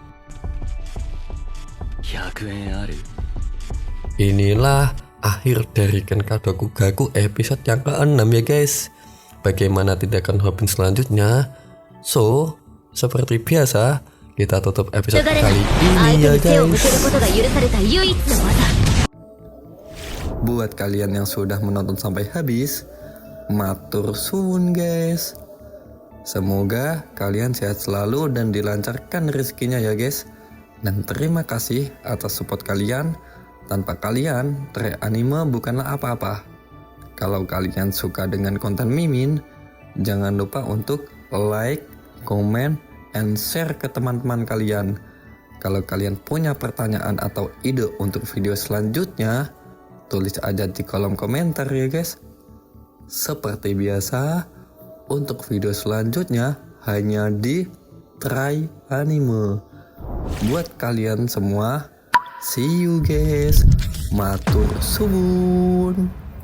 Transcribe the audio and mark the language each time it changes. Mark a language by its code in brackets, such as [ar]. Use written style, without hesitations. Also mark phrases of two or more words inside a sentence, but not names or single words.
[id] Inilah akhir dari Genka Dokugaku episode yang ke-6 ya guys. Bagaimana tindakan Hopin selanjutnya? So, seperti biasa, kita tutup episode [ja] 流れな [id] kali [ja] い [id] ini [ja] 相 [id] ya [ja] 手に背を向 [id] guys. [ja] けることが許された唯一の技 [id] Buat kalian yang sudah menonton sampai habis, [jv] matur suwun [id] guys. Semoga kalian sehat selalu dan dilancarkan rezekinya ya guys. Dan terima kasih atas support kalian. Tanpa kalian, Trek Anime bukanlah apa-apa. Kalau kalian suka dengan konten Mimin, jangan lupa untuk [en] like, comment, and share [id] ke teman-teman kalian. Kalau kalian punya pertanyaan atau ide untuk video selanjutnya, tulis aja di kolom komentar ya guys. Seperti biasa, untuk video selanjutnya hanya di Try Anime. Buat kalian semua, [en] see you guys. [jv] Matur suwun.